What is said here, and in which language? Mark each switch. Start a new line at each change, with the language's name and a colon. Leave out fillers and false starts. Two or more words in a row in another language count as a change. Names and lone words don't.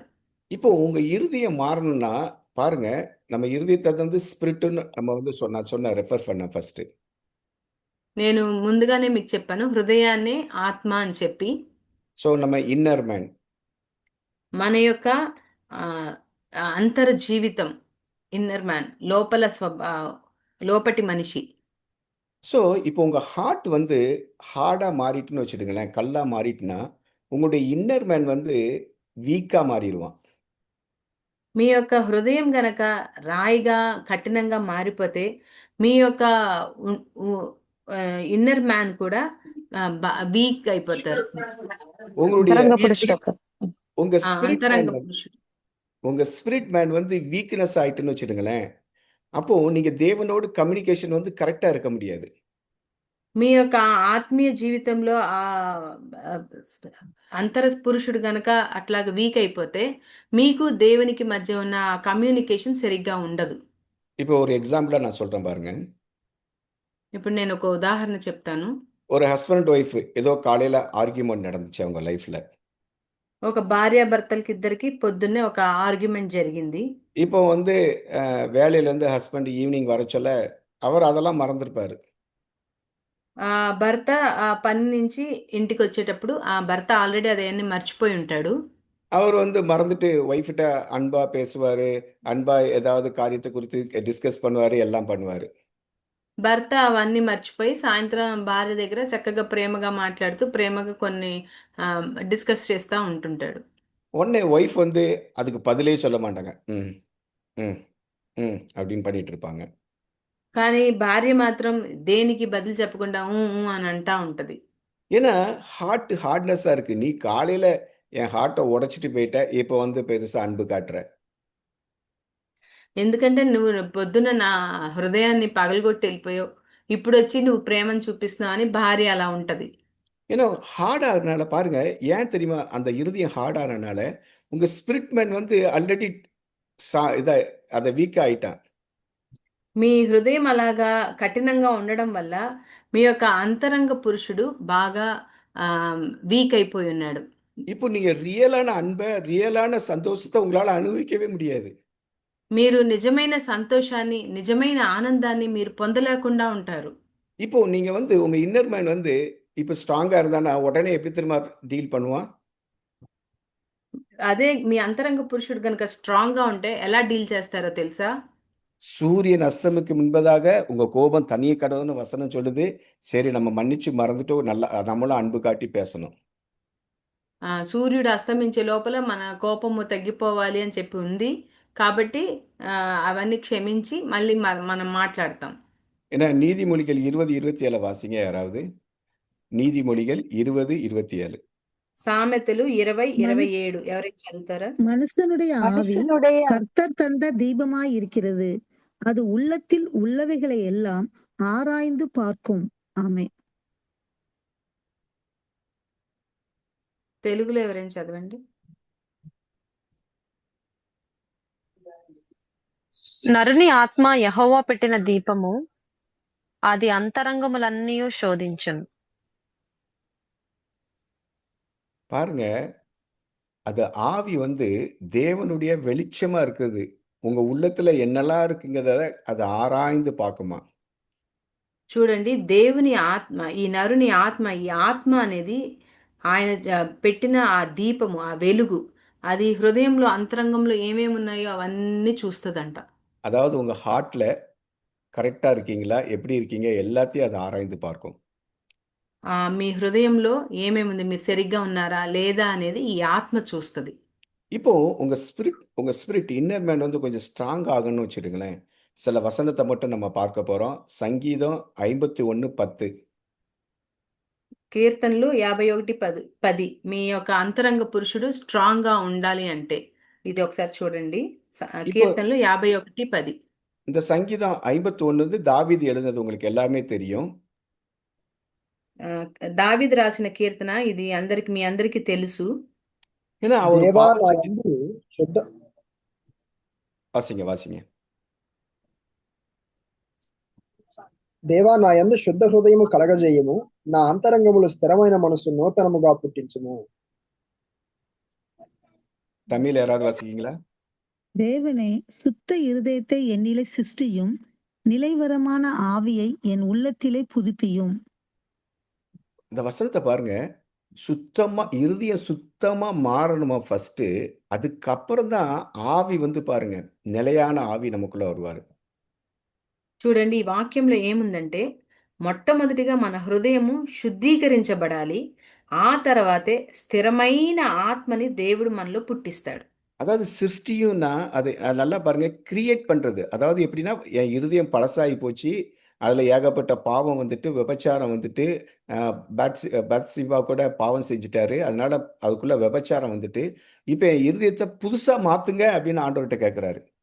Tamil: இப்போ உங்க இருதயம் மாறணும்னா, பாருங்க, நம்ம இருதயத்த வந்து ஸ்பிரிட்ன்னு நம்ம வந்து நான் சொன்ன ரெஃபர் பண்ணேன் ஃபர்ஸ்ட்டு.
Telugu: నేను ముందుగానే మీకు చెప్పాను, హృదయాన్నే ఆత్మ అని చెప్పి.
Tamil: ஸோ நம்ம
English: inner man.
Telugu: మన యొక్క ఆహ్, అంతర జీవితం,
English: inner man,
Telugu: లోపటి మనిషి.
Tamil: ஸோ இப்போ உங்க ஹார்ட் வந்து ஹார்டா மாறிட்டுன்னு வச்சுடுங்களேன், கல்லா மாறிட்டுனா, உங்களுடைய
English: inner man
Tamil: வந்து வீக்கா மாறிருவான்.
Telugu: మీ యొక్క హృదయం గనక రాయిగా, కఠినంగా మారిపోతే, మీ యొక్క ఉ ఉ
English: inner man
Telugu: కూడా వీక్ అయిపోతారు.
Tamil: உங்களுடைய
Telugu: అంతరంగ మీ పురుషుడు స్పిరిట్ యొక్క
Tamil: உங்க ஸ்பிரிட்
Telugu: అంతరంగ
Tamil: மேன்
Telugu: పురుషుడు.
Tamil: உங்க
English: spirit man
Tamil: வந்து வீக்னஸ் ஆயிட்டுன்னு வச்சுடுங்களேன், அப்போ நீங்க தேவனோடு கம்யூனிகேஷன் வந்து கரெக்ட்டா இருக்க முடியாது.
Telugu: మీ యొక్క ఆత్మీయ జీవితంలో ఆహ్, అంతర పురుషుడు గనక అట్లాగా వీక్ అయిపోతే, మీకు దేవునికి మధ్య ఉన్న కమ్యూనికేషన్ సరిగ్గా ఉండదు.
Tamil: இப்போ ஒரு ఎగ్జాంపులా நான் சொல்றேன் பாருங்க.
Telugu: ఇప్పుడు నేను ఒక ఉదాహరణ చెప్తాను.
Tamil: ஒரு
English: husband wife
Tamil: ஏதோ காலையில ஆர்கியூமென்ட் நடந்துச்சு அவங்க லைஃப்ல.
Telugu: ఒక భార్యాభర్తలకిద్దరికీ పొద్దున్నే ఒక ఆర్గ్యుమెంట్ జరిగింది.
Tamil: இப்போ வந்து வேலையிலேருந்து ஹஸ்பண்ட் ஈவினிங் வர சொல்ல, அவர் அதெல்லாம் மறந்திருப்பாரு.
Telugu: భర్త పని నుంచి ఇంటికొచ్చేటప్పుడు ఆ భర్త ఆల్రెడీ అదన్నీ మర్చిపోయి ఉంటాడు.
Tamil: அவர் வந்து మறந்துட்டு ஒய்ஃப்ட்ட அன்பா பேசுவாரு. அன்பா ஏதாவது காரியத்த குறித்து டிஸ்கஸ் பண்ணுவாரு, எல்லாம் பண்ணுவாரு.
Telugu: భర్త అవన్నీ మర్చిపోయి సాయంత్రం భార్య దగ్గర చక్కగా ప్రేమగా మాట్లాడుతూ, ప్రేమగా కొన్ని డిస్కస్ చేస్తా ఉంటుంటాడు.
Tamil: உடனே ஒய்ஃப் வந்து அதுக்கு பதிலே சொல்ல மாட்டாங்க. ம், ம், ம் அப்படின்னு பண்ணிட்டு இருப்பாங்க.
Telugu: కానీ భార్య మాత్రం దేనికి బదులు చెప్పకుండా ఊ ఊ అని అంటా ఉంటది.
Tamil: ஏன்னா ஹார்ட்னஸா இருக்கு. நீ காலையில என் ஹார்ட்ட உடைச்சிட்டு போயிட்ட. இப்போ வந்து பெருசா அன்பு காட்டுற.
Telugu: ఎందుకంటే నువ్వు పొద్దున్న నా హృదయాన్ని పగలగొట్టి వెళ్ళిపోయావు. ఇప్పుడొచ్చి నువ్వు ప్రేమను చూపిస్తున్నావు అని భార్య అలా ఉంటది.
Tamil: ஏன்னா ஹார்ட் ஆகுறனால பாருங்க, ஏன் தெரியுமா? அந்த இருதயம் ஹார்ட் ஆனனால, உங்க
English: spirit man
Tamil: வந்து ஆல்ரெடி இத அத வீக்கா ஆயிட்டான்.
Telugu: మీ హృదయం అలాగా కఠినంగా ఉండడం వల్ల మీ యొక్క అంతరంగ పురుషుడు బాగా వీక్ అయిపోయి ఉన్నాడు.
Tamil: இப்போ நீங்க ரியலான அன்ப, ரியலான சந்தோஷத்த உங்களால அனுபவிக்கவே முடியாது.
Telugu: మీరు నిజమైన సంతోషాన్ని, నిజమైన ఆనందాన్ని మీరు పొందలేకుండా ఉంటారు.
Tamil: இப்போ நீங்க வந்து உங்க
English: inner man
Tamil: வந்து இப்ப ஸ்ட்ராங்கா இருந்தானா, உடனே எப்படி தெரியுமா டீல் பண்ணுவான்?
Telugu: అదే మీ అంతరంగ పురుషుడు గనుక స్ట్రాంగ్ గా ఉంటే ఎలా డీల్ చేస్తారో తెలుసా?
Tamil: சூரியன் அஸ்தமிக்கு முன்பதாக உங்க கோபம் தனியே கடவுள்னு வசனம் சொல்லுது. சரி, நம்ம மன்னிச்சு மறந்துட்டு நல்லா நம்மளும் அன்பு காட்டி பேசணும்.
Telugu: సూర్యుడు అస్తమించే లోపల మన కోపము తగ్గిపోవాలి అని చెప్పి ఉంది. కాబట్టి అవన్నీ క్షమించి మళ్ళీ మనం మాట్లాడతాం.
Tamil: ஏன்னா நீதிமொழிகள் 20:27 வாசிங்க யாராவது. நீதிமொழிகள் 20:27.
Telugu: సామెతలు 20:27
Tamil: மனுஷ
Telugu: ఎవరైనా చదువుతారా?
Tamil: மனுஷனுடைய ஆவி మనుషునుடைய கர்த்தர் தந்த தீபமாய் இருக்கிறது. அது உள்ளத்தில் உள்ளவைகளை எல்லாம் ஆராய்ந்து பார்க்கும். ஆமென்.
Telugu: తెలుగులో ఎవరైనా చదవండి. నరుని ఆత్మ యెహోవా పెట్టిన దీపము, అది అంతరంగములన్నీయు శోధించును.
Tamil: பாருங்க, அது ஆவி தேவனுடைய வெளிச்சமா இருக்குது. உங்க உள்ளத்துல என்னெல்லாம் இருக்குங்கிறத அது ஆராய்ந்து பார்க்குமா.
Telugu: చూడండి, దేవుని ఆత్మ, ఈ నరుని ఆత్మ, ఈ ఆత్మ అనేది ఆయన పెట్టిన ఆ దీపము, ఆ వెలుగు, అది హృదయంలో అంతరంగంలో ఏమేమి ఉన్నాయో అవన్నీ చూస్తుందంట.
Tamil: அதாவது உங்க ஹார்ட்ல கரெக்டா இருக்கீங்களா, எப்படி இருக்கீங்க, எல்லாத்தையும் அது ஆராய்ந்து பார்க்கும்.
Telugu: మీ హృదయంలో ఏమేమి ఉంది, మీరు సరిగ్గా ఉన్నారా లేదా అనేది ఈ ఆత్మ చూస్తుంది.
Tamil: இப்போ உங்க
English: spirit inner man
Tamil: கொஞ்சம் ஸ்ட்ராங் ஆகணும்னு வச்சுடுங்களேன். சில வசனத்தை மட்டும் நம்ம பார்க்க போறோம். சங்கீதம் 51:10.
Telugu: కీర్తనలు 51:10. మీ యొక్క అంతరంగ పురుషుడు స్ట్రాంగ్ గా ఉండాలి అంటే ఇది ఒకసారి చూడండి.
Tamil: இப்போ
Telugu: కీర్తనలు 51:10.
Tamil: இந்த சங்கீதம் 51 தாவீது எழுதுனது உங்களுக்கு எல்லாமே தெரியும்.
Telugu: ఆ, దావీదు రాసిన కీర్తన ఇది మీ అందరికీ తెలుసు.
Tamil: ஏன்னா அவர்
Telugu: దేవా
Tamil: பாவம்
Telugu: నా
Tamil: செஞ்சு
Telugu: యందు శుద్ధ
Tamil: வாசிங்க.
Telugu: దేవా నా యందు శుద్ధ హృదయము కలగజేయము, నా అంతరంగములు స్థిరమైన మనసు నూతనముగా పుట్టించుము.
Tamil: தமிழ் யாராவது வாசிக்கீங்களா? தேவனே, சுத்த இருதயத்தை என்னிலே சிருஷ்டியும், நிலைவரமான ஆவியை என் உள்ளத்திலே புதுப்பியும். இந்த வசனத்தை பாருங்க. இருதயம் சுத்தமா மாறணுமா ஃபர்ஸ்ட். அதுக்கப்புறம் தான் ஆவி பாருங்க, நிலையான ஆவி நமக்குள்ள வருவாரு.
Telugu: చూడండి, ఈ వాక్యంలో ఏముందంటే మొట్టమొదటిగా మన హృదయము శుద్ధీకరించబడాలి. ఆ తర్వాతే స్థిరమైన ఆత్మని దేవుడు మనలో పుట్టిస్తాడు.
Tamil: அதாவது சிருஷ்டியும்னா அது நல்லா பாருங்க, கிரியேட் பண்றது. அதாவது எப்படின்னா, என் இருதயம் பழசாகி போச்சு. அதுல ஏகப்பட்ட பாவம் விபச்சாரம் பத்சிபா கூட பாவம் செஞ்சுட்டாரு. அதனால அதுக்குள்ள விபச்சாரம் இப்ப என் இருதயத்தை புதுசா மாத்துங்க அப்படின்னு ஆண்டவர்கிட்ட கேட்கிறாரு.